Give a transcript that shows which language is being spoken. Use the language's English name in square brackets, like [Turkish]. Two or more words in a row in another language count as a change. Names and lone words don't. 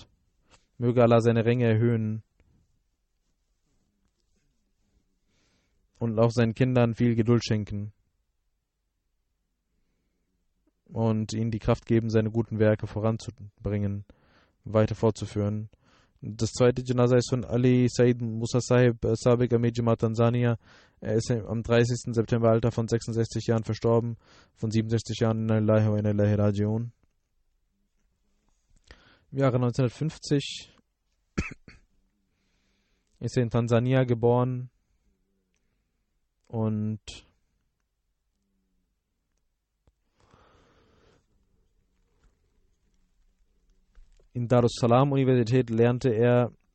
[German] Möge Allah seine Ränge erhöhen und auch seinen Kindern viel Geduld schenken und ihnen die Kraft geben, seine guten Werke voranzubringen, weiter fortzuführen. Das zweite Janaza ist von Ali Said Musa Sahib, [Urdu] سابق امیر جماعت [German] Tansania. Er ist am 30. September Alter von 66 Jahren verstorben, von 67 Jahren. [Arabic] إنا لله وإنا إليه راجعون. [German] Im Jahre 1950 ist er in Tansania geboren und in Dar es Salaam Universität lernte er